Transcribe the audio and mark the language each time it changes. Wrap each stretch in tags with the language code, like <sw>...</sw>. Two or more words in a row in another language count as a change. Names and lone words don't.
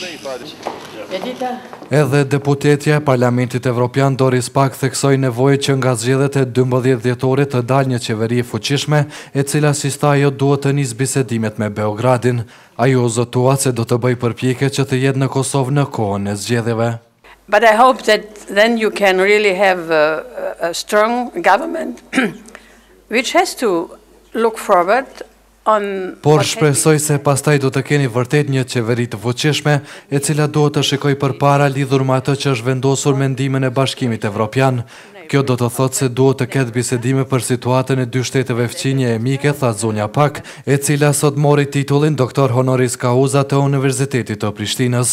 <sq>Edhe deputetja e Parlamentit Evropian Doris Pack theksoi nevojën që nga zgjedhjet e 12 dhjetorit të dalë një qeveri e fuqishme, e cila si sta ajo duhet të nisë bisedimet me Beogradin. Ajo zotua se do të bëjë përpjekje që të jetë në Kosovë në kohën e zgjedhjeve.</sq> <en>But I hope that then you can really have a strong government which has to look forward.</en> <sq>Por shpresoj se pastaj do të keni vërtet një qeveri të fuqishme, e cila duhet të shikoj përpara lidhur me atë që është vendosur me ndihmën e Bashkimit Evropian. Kjo do të thotë se duhet të ketë bisedime për situatën e dy shteteve fqinje e mike, tha zonja Pack, e cila sot mori titullin doktor honoris causa të Universitetit të Prishtinës.</sq>